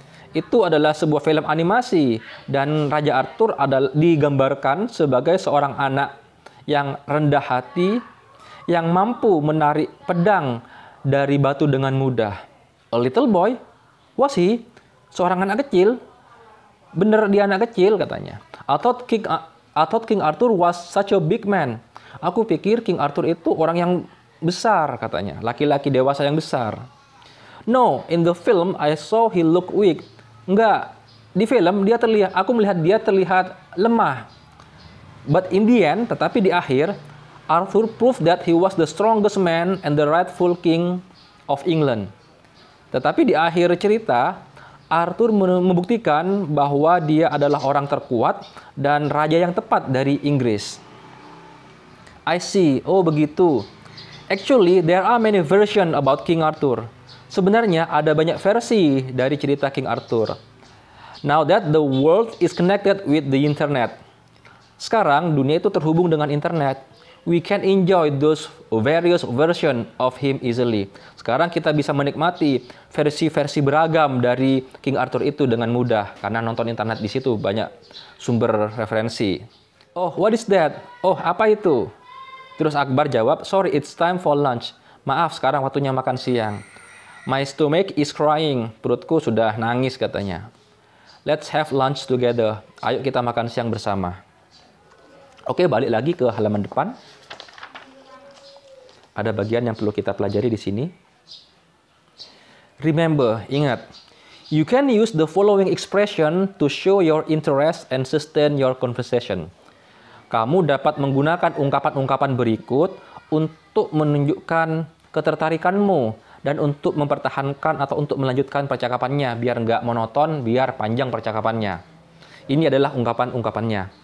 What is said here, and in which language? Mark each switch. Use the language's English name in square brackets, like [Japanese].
[Indonesian] Itu adalah sebuah film animasi, dan Raja Arthur digambarkan sebagai seorang anak yang rendah hati, yang mampu menarik pedang dari batu dengan mudah. [English] A little boy? Was he? [Indonesian] Seorang anak kecil? Bener dia anak kecil, katanya. [English] I thought King Arthur was such a big man. [Indonesian] Aku pikir King Arthur itu orang yang besar, katanya. Laki-laki dewasa yang besar. [English] No, in the film I saw he look weak. [Indonesian] Enggak, di film aku melihat dia terlihat lemah. [English] But in the end, [Indonesian] tetapi di akhir, [English] Arthur proved that he was the strongest man and the rightful king of England. [Indonesian] Tetapi di akhir cerita, Arthur membuktikan bahwa dia adalah orang terkuat dan raja yang tepat dari Inggris. [English] I see. [Indonesian] Oh, begitu. [English] Actually, there are many versions about King Arthur. [Indonesian] Sebenarnya ada banyak versi dari cerita King Arthur. [English] Now that the world is connected with the internet. [Indonesian] Sekarang dunia itu terhubung dengan internet. [English] We can enjoy those various versions of him easily. [Indonesian] Sekarang kita bisa menikmati versi-versi beragam dari King Arthur itu dengan mudah karena nonton internet di situ banyak sumber referensi. [English] Oh, what is that? [Indonesian] Oh, apa itu? Terus Akbar jawab, [English] sorry, it's time for lunch. [Indonesian] Maaf, sekarang waktunya makan siang. [English] My stomach is crying. [Indonesian] Perutku sudah nangis, katanya. [English] Let's have lunch together. [Indonesian] Ayo kita makan siang bersama. Oke, balik lagi ke halaman depan. Ada bagian yang perlu kita pelajari di sini. [English] Remember, [Indonesian] ingat. [English] You can use the following expression to show your interest and sustain your conversation. [Indonesian] Kamu dapat menggunakan ungkapan-ungkapan berikut untuk menunjukkan ketertarikanmu dan untuk mempertahankan atau untuk melanjutkan percakapannya biar nggak monoton, biar panjang percakapannya. Ini adalah ungkapan-ungkapannya.